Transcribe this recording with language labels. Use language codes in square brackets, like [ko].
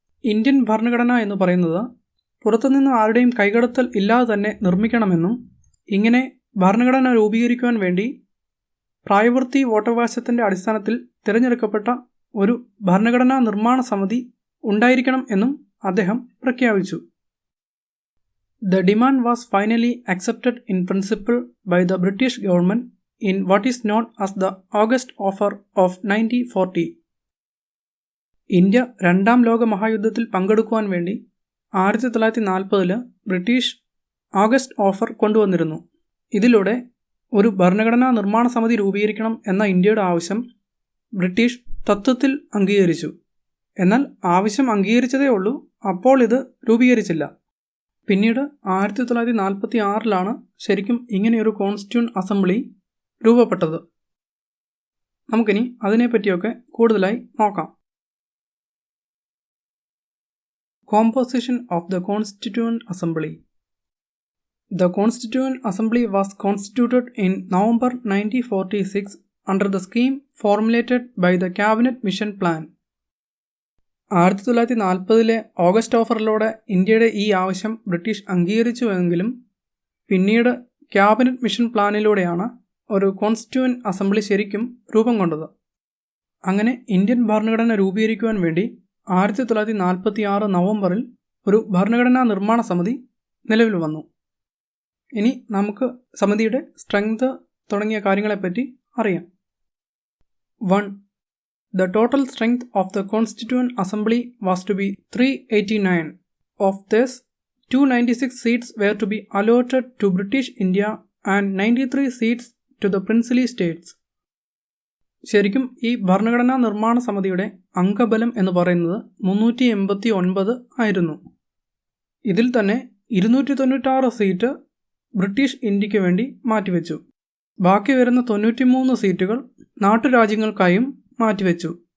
[ml] Indian ഭരണഘടന എന്ന് പറയുന്നത് പുറത്തുനിന്ന് ആരുടെയും കൈകടത്തൽ ഇല്ലാതെ തന്നെ നിർമ്മിക്കണമെന്നും ഇങ്ങനെ ഭരണഘടന രൂപീകരിക്കുവാൻ വേണ്ടി പ്രായപൂർത്തി വോട്ടവകാശത്തിൻ്റെ അടിസ്ഥാനത്തിൽ തിരഞ്ഞെടുക്കപ്പെട്ട ഒരു ഭരണഘടനാ നിർമ്മാണ സമിതി ഉണ്ടായിരിക്കണം എന്നും അദ്ദേഹം പ്രഖ്യാപിച്ചു. [en] The demand was finally accepted in principle by the British government in what is known as the August Offer of 1940. [ml] India 2ാം ലോക മഹായുദ്ധത്തിൽ പങ്കെടുക്കുവാൻ വേണ്ടി 1940 ബ്രിട്ടീഷ് ഓഗസ്റ്റ് ഓഫർ കൊണ്ടുവന്നിരുന്നു. ഇതിലൂടെ ഒരു ഭരണഘടനാ നിർമ്മാണ സമിതി രൂപീകരിക്കണം എന്ന ഇന്ത്യയുടെ ആവശ്യം ബ്രിട്ടീഷ് തത്വത്തിൽ അംഗീകരിച്ചു. എന്നാൽ ആവശ്യം അംഗീകരിച്ചതേ ഉള്ളൂ, അപ്പോൾ ഇത് രൂപീകരിച്ചില്ല. പിന്നീട് 1946 ശരിക്കും ഇങ്ങനെയൊരു കോൺസ്റ്റിറ്റ്യൂവന്റ് അസംബ്ലി രൂപപ്പെട്ടത്. നമുക്കിനി അതിനെപ്പറ്റിയൊക്കെ കൂടുതലായി നോക്കാം. [en] Composition of the Constituent Assembly. The Constituent Assembly was constituted in November 1946 under the scheme formulated by the Cabinet Mission Plan. [ml] 1940 August ഓഫറിലൂടെ ഇന്ത്യയുടെ ഈ ആവശ്യം ബ്രിട്ടീഷ് അംഗീകരിച്ചുവെങ്കിലും പിന്നീട് ക്യാബിനറ്റ് മിഷൻ പ്ലാനിലൂടെയാണ് ഒരു കോൺസ്റ്റിറ്റ്യൂവന്റ് അസംബ്ലി ശരിക്കും രൂപം കൊണ്ടത്. അങ്ങനെ ഇന്ത്യൻ ഭരണഘടന രൂപീകരിക്കുവാൻ വേണ്ടി 1946 നവംബറിൽ ഒരു ഭരണഘടനാ നിർമ്മാണ സമിതി നിലവിൽ വന്നു. ഇനി നമുക്ക് സമിതിയുടെ സ്ട്രെങ്ത് തുടങ്ങിയ കാര്യങ്ങളെപ്പറ്റി അറിയാം. 1. [en] The total strength of the Constituent Assembly was to be 389. Of this, 296 seats were to be allotted to British India and 93 seats to the princely states. [ml] ശരിക്കും ഈ ഭരണഘടനാ നിർമ്മാണ സമിതിയുടെ അംഗബലം എന്ന് പറയുന്നത് 389 ആയിരുന്നു. ഇതിൽ തന്നെ 296 സീറ്റ് ബ്രിട്ടീഷ് ഇന്ത്യക്ക് വേണ്ടി മാറ്റിവെച്ചു. ബാക്കി വരുന്ന 93 സീറ്റുകൾ നാട്ടുരാജ്യങ്ങൾക്കായും മാറ്റിവെച്ചു.